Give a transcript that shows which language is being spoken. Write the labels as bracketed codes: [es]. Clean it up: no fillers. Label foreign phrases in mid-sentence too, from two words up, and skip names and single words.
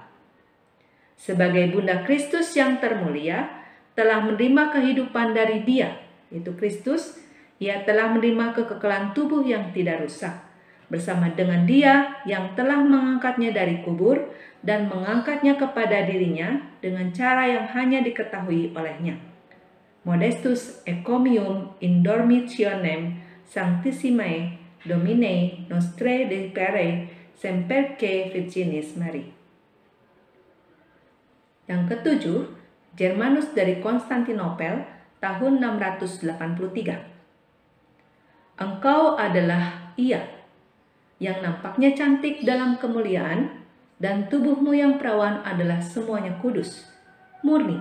[id] Sebagai Bunda Kristus yang termulia, telah menerima kehidupan dari Dia, yaitu Kristus. Ia telah menerima kekekalan tubuh yang tidak rusak, bersama dengan Dia yang telah mengangkatnya dari kubur dan mengangkatnya kepada dirinya dengan cara yang hanya diketahui olehnya. Modestus Ecomium in Dormitionem Sanctissimae Domine Nostre Depere Semperque Virginis Mari. Yang ketujuh, Germanus dari Konstantinopel, tahun 683. Engkau adalah Ia, yang nampaknya cantik dalam kemuliaan, dan tubuhmu yang perawan adalah semuanya kudus, murni.